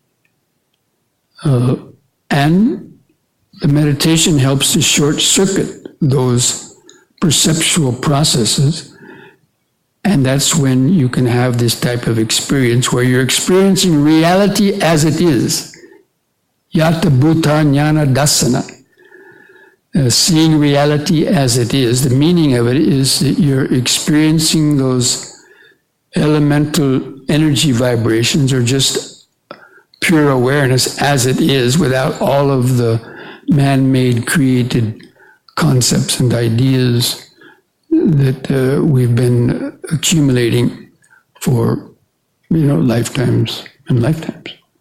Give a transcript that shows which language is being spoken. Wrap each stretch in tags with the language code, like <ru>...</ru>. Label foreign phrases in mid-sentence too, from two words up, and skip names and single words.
<en>And the meditation helps to short-circuit those perceptual processes. And that's when you can have this type of experience where you're experiencing reality as it is.</en> <pi>Yata bhuta jnana dasana.</pi> <en>Seeing reality as it is. The meaning of it is that you're experiencing those elemental energy vibrations, or just pure awareness as it is, without all of the man-made created concepts and ideas that we've been accumulating for lifetimes and lifetimes.</en>